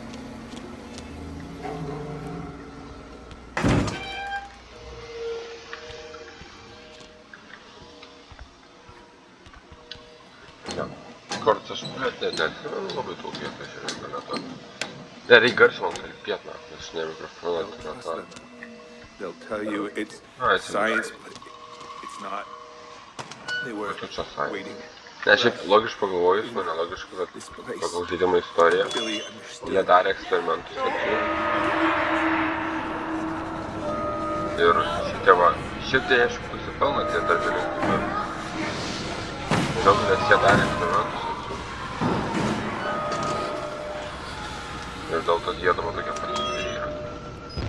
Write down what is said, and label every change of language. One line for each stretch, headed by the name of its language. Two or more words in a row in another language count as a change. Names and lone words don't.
Lithuanian: Ja, kartais aš neatsimenu labai daug vietą šiandien metu. Ne, reik garsiai man kalbėt, nes ne mikrofoną.
English: They'll tell you it's science, but it's not. They were waiting.
Lithuanian: Ne, šiaip logiškai pagalvojus, man nelogiškai, bet pagal žaidimo istoriją. Jie darė eksperimentus ant jų. Ir šitie va, šitie aišku nusipelno tie darbininkai, bet... Žinau, nes jie darė eksperimentus ant jų. Ir dėl to jie dabar tokie patys yra.